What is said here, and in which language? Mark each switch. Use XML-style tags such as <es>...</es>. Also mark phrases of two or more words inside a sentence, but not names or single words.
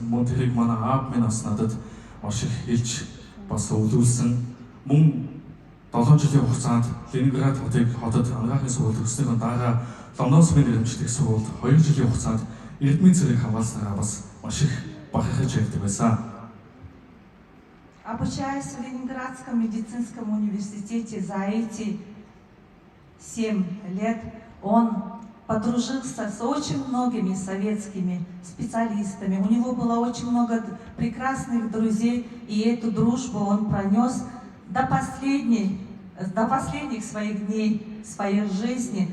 <mn>Мөн тэрийг манай аав минь бас надад маш их хэлж бас өвлүүлсэн. Мөн 7 жилийн хугацаанд Ленинград хотод анагаахын сургууль төгснөхийн дараа Ломоносовын нэрэмжлэх сургуульд 2 жилийн хугацаанд Эрдмийн цэрэг хамгаалснараа бас маш их бахархаж ярьдаг байсан.</mn> <ru>Обучаясь в Ленинградском медицинском университете за эти 7 лет, он подружился с очень многими советскими специалистами. У него было очень много прекрасных друзей, и эту дружбу он пронес до последних своих дней, своей жизни.</ru>